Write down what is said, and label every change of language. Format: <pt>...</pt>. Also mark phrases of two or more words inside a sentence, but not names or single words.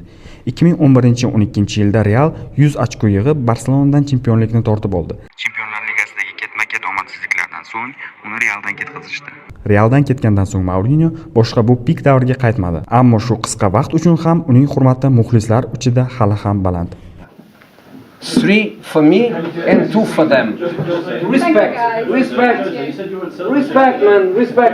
<uz>2011-12-yilda Real 100 ochko yig'ib Barselonadan chempionlikni tortib oldi. Chempionlar Ligasidagi ketma-ket omadsizliklardan so'ng uni Realdan ketkazishdi. Realdan ketgandan so'ng Mourinho boshqa bu pik davriga qaytmadi. Ammo shu qisqa vaqt uchun ham uning hurmati muxlislar ichida hali ham baland.</uz> <en>3 for me and 2 for them. Respect, respect, respect, man, respect.</en>